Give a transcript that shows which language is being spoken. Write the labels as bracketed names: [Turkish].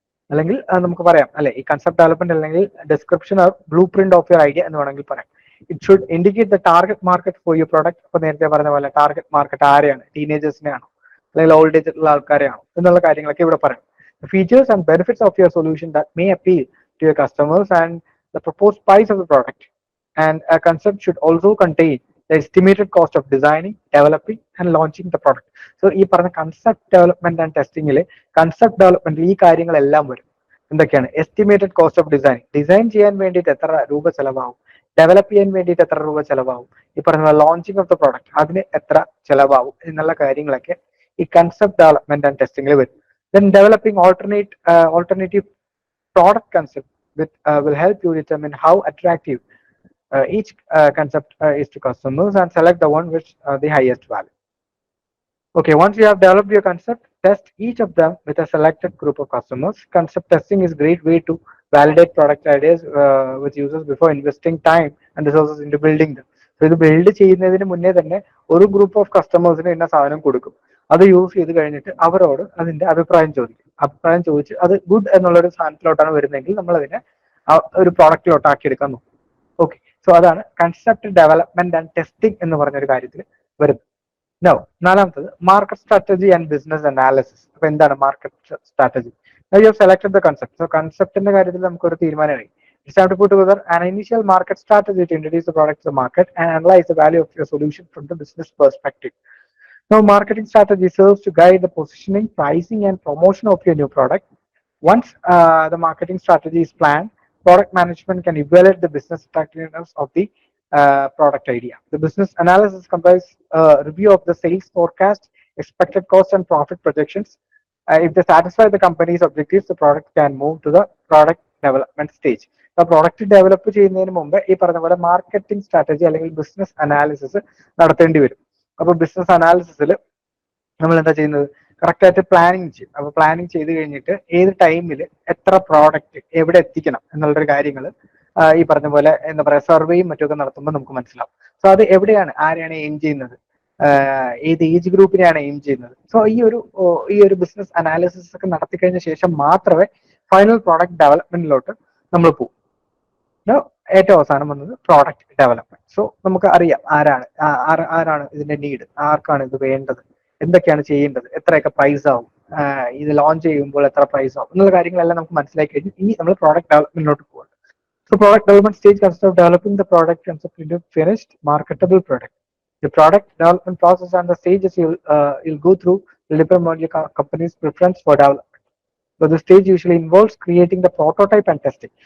[Malayalam] അല്ലെങ്കിൽ നമുക്ക് പറയാം അല്ലെ, ഈ കൺസെപ്റ്റ് ഡെവലപ്മെന്റ് അല്ലെങ്കിൽ [English] description of blueprint of your idea [Malayalam] എന്ന് വേണമെങ്കിൽ പറയാം. [English] It should indicate the target market for your product. [Malayalam] ഇപ്പൊ നേരത്തെ പറഞ്ഞ പോലെ ടാർഗറ്റ് മാർക്കറ്റ് ആരെയാണ്, ടീനേജേഴ്സിനെ ആണോ അല്ലെങ്കിൽ ഓൾഡ് ഏജ് ഉള്ള ആൾക്കാരെയാണോ എന്നുള്ള കാര്യങ്ങളൊക്കെ ഇവിടെ പറയാം. [English] Features and benefits of your solution that may appeal to your customers and the proposed price of the product. And a concept should also contain the estimated cost of designing, developing and launching the product. [Malayalam] So ഈ പറഞ്ഞ concept development and ടെസ്റ്റിംഗില് concept ഡെവലപ്മെന്റിൽ ഈ കാര്യങ്ങളെല്ലാം വരും. എന്തൊക്കെയാണ്? Estimated cost of design ചെയ്യാൻ വേണ്ടിയിട്ട് എത്ര രൂപ ചെലവാകും, ഡെവലപ്പ് ചെയ്യാൻ വേണ്ടിയിട്ട് എത്ര രൂപ ചെലവാകും, ഈ പറഞ്ഞ ലോഞ്ചിങ് ഓഫ് ദ പ്രോഡക്റ്റ് അതിന് എത്ര ചെലവാകും എന്നുള്ള കാര്യങ്ങളൊക്കെ ഈ കൺസെപ്റ്റ് ഡെവലപ്മെന്റ് ആൻഡ് ടെസ്റ്റിംഗിൽ വരും. [English] Then developing alternative product concept will help you determine how attractive each concept is to customers and select the one which the highest value. Okay, once you have developed your concept, test each of them with a selected group of customers. Concept testing is a great way to validate product ideas with users before investing time and resources into building them. [Malayalam] So ഇത് build ചെയ്യുന്നതിന് മുന്നേ തന്നെ ഒരു group of കസ്റ്റമേഴ്സിന് ഇന്ന സാധനം കൊടുക്കും. അത് യൂസ് ചെയ്ത് കഴിഞ്ഞിട്ട് അവരോട് അതിന്റെ അഭിപ്രായം ചോദിക്കും. അഭിപ്രായം ചോദിച്ച് അത് ഗുഡ് എന്നുള്ള ഒരു സാധനത്തിലോട്ടാണ് വരുന്നതെങ്കിൽ നമ്മൾ അതിനെ ഒരു പ്രോഡക്റ്റിലോട്ടാക്കി എടുക്കാൻ നോക്കും. ഓക്കെ, സോ അതാണ് കൺസെപ്റ്റ് ഡെവലപ്മെന്റ് ആൻഡ് ടെസ്റ്റിംഗ് എന്ന് പറഞ്ഞൊരു കാര്യത്തിൽ വരുന്നത്. നാലാമത്തത് market strategy and business analysis. അപ്പൊ എന്താണ് market strategy? [English] You have selected the concept. [Malayalam] So കൺസെപ്റ്റിന്റെ കാര്യത്തിൽ നമുക്കൊരു തീരുമാനമായി. [English] It's time to put together an initial market strategy to introduce the product to the market and analyze the value of your solution from the business perspective. Now, marketing strategy serves to guide the positioning, pricing, and promotion of your new product. Once the marketing strategy is planned, product management can evaluate the business attractiveness of the product idea. The business analysis comprises a review of the sales forecast, expected cost, and profit projections. If they satisfy the company's objectives, the product can move to the product development stage. [Malayalam] ആ product develop ചെയ്യുന്നതിന് മുമ്പ് ഈ പറഞ്ഞ പോലെ marketing strategy അല്ലെങ്കിൽ business analysis നടത്തേണ്ടി വരും. അപ്പൊ ബിസിനസ് അനാലിസിസിൽ നമ്മൾ എന്താ ചെയ്യുന്നത്? കറക്റ്റ് ആയിട്ട് പ്ലാനിങ് ചെയ്യും. അപ്പൊ പ്ലാനിങ് ചെയ്ത് കഴിഞ്ഞിട്ട് ഏത് ടൈമിൽ എത്ര പ്രോഡക്റ്റ് എവിടെ എത്തിക്കണം എന്നുള്ളൊരു കാര്യങ്ങൾ ഈ പറഞ്ഞ പോലെ എന്താ പറയാ സർവേയും മറ്റൊക്കെ നടത്തുമ്പോൾ നമുക്ക് മനസ്സിലാവും. സോ അത് എവിടെയാണ്, ആരെയാണ് എയിം ചെയ്യുന്നത്, ഏത് ഏജ് ഗ്രൂപ്പിനെയാണ് എയിം ചെയ്യുന്നത്. സോ ഈ ഒരു ബിസിനസ് അനാലിസിസ് ഒക്കെ നടത്തി കഴിഞ്ഞ ശേഷം മാത്രമേ ഫൈനൽ പ്രോഡക്റ്റ് ഡെവലപ്മെന്റിലോട്ട് നമ്മൾ പോകും. ഏറ്റവും അവസാനം വന്നത് പ്രോഡക്റ്റ് ഡെവലപ്മെന്റ്. സോ നമുക്ക് അറിയാം ആരാണ് ഇതിന്റെ നീഡ്, ആർക്കാണ് ഇത് വേണ്ടത്, എന്തൊക്കെയാണ് ചെയ്യേണ്ടത്, എത്രയൊക്കെ പ്രൈസ് ആവും, ഇത് ലോഞ്ച് ചെയ്യുമ്പോൾ എത്ര പ്രൈസ് ആവും എന്നുള്ള കാര്യങ്ങളെല്ലാം നമുക്ക് മനസ്സിലാക്കി കഴിഞ്ഞു. ഇനി നമ്മൾ പ്രോഡക്റ്റ് ഡെവലപ്മെന്റിലോട്ട് പോകും. [English] So product development stage consists of developing the product concept into finished marketable product. The product development process and the stages you'll go through will depend on your company's preference for development. So the stage usually involves creating the prototype and testing.